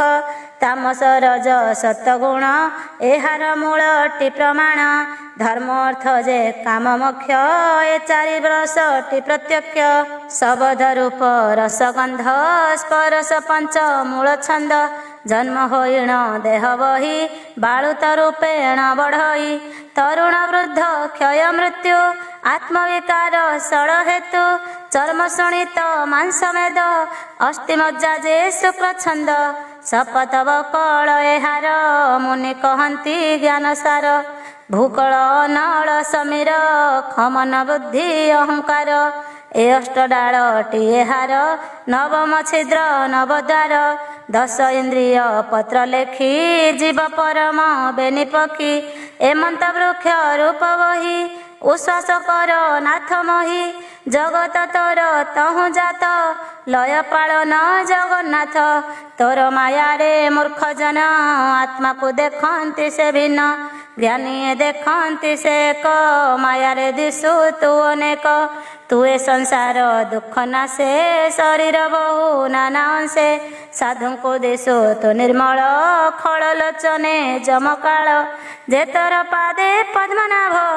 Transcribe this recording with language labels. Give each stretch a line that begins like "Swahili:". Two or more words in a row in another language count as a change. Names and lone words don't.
Odia: ତାମସ ରଜ ସତ୍ୱଗୁଣ, ଏହାର ମୂଳଟି ପ୍ରମାଣ। ଧର୍ମ ଅର୍ଥ ଯେ କାମ ମୋକ୍ଷ, ଏ ଚାରି ରସଟି ପ୍ରତ୍ୟକ୍ଷ। ଶବଦ ରୂପ ରସଗନ୍ଧ, ସ୍ପରଶ ପଞ୍ଚ ମୂଳ ଛନ୍ଦ। ଜନ୍ମ ହୋଇଣ ଦେହ ବହି ବାଳୁତ ରୂପେଣ ବଢ଼ଇ ତରୁଣ ବୃଦ୍ଧ କ୍ଷୟ ମୃତ୍ୟୁ ଆତ୍ମବିକାର ସଡ଼ ହେତୁ ଚର୍ମ ଶୋଣିତ ମାଂସ ମେଦ ଅସ୍ଥିମଜ୍ଜା ଯେ ଶୁକ୍ଳ ଛନ୍ଦ ଶପଥ ବକଳ ଏହାର ମୁନି କହତି ଜ୍ଞାନ ସାର ଭୂକଳ ନଳ ସମୀର ଖମନ ବୁଦ୍ଧି ଅହଙ୍କାର ଏ ଅଷ୍ଟଡାଳଟି ଏହାର ନବମ ଛିଦ୍ର ନବଦ୍ୱାର 10 ଇନ୍ଦ୍ରିୟ ପତ୍ର ଲେଖି ଜୀବ ପରମ ବେନି ପକ୍ଷୀ ଏମନ୍ତ ବୃକ୍ଷ ରୂପ ବହି ଉଶ୍ୱାସ କର ନାଥ ମହୀ ଜଗତ ତୋର ତହୁ ଜାତ ଲୟ ପାଳନ ଜଗନ୍ନାଥ ତୋର ମାୟା ରେ ମୂର୍ଖ ଜନ ଆତ୍ମା କୋ ଦେଖତି ସେ ଭିନ୍ନ ଜ୍ଞାନୀ ଦେଖତି ସେ ଏକ ମାୟା ରେ ଦିଶୁ ତୁ ଅନେକ ତୁ ଏ ସଂସାର ଦୁଖ ନାଶେ ଶରୀର ବହୁ ନାନା ଅଂଶେ ସାଧୁ କୋ ଦିଶୁ ତୁ ନିର୍ମଳ ଖଳ ଲୋଚନେ ଯମକାଳ ଯେ ତୋର ପାଦେ ପଦ୍ମନାଭ